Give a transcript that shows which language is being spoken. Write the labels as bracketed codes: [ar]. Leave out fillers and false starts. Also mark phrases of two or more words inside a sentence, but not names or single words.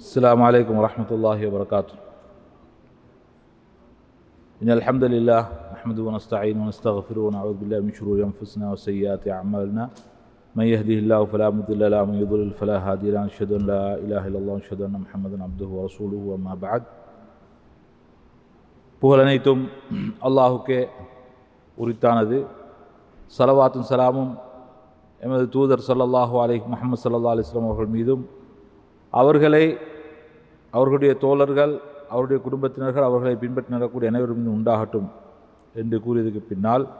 [ar] السلام عليكم ورحمة الله وبركاته. إن الحمد لله نحمده ونستعينه ونستغفره ونعوذ بالله من شرور أنفسنا وسيئات أعمالنا. من يهده الله فلا مضل له ومن يضلل فلا هادي له. أشهد أن لا إله إلا الله وأشهد أن محمدا عبده ورسوله. وما بعد. [ta] புகழனைத்தும் அல்லாஹுக்கே உரித்தானது. ஸலவாத்தும் சலாமும் எமது தூதர் [ar] صلى الله عليه [ta] முஹம்மது [ar] صلى الله عليه وسلم [ta] அவர்கள் மீதும் அவர்களை அவர்களுடைய தோழர்கள் அவருடைய குடும்பத்தினர்கள் அவர்களை பின்பற்றி நடக்கக்கூடிய அனைவரும் மீது உண்டாகட்டும் என்று கூறியதுக்கு பின்னால்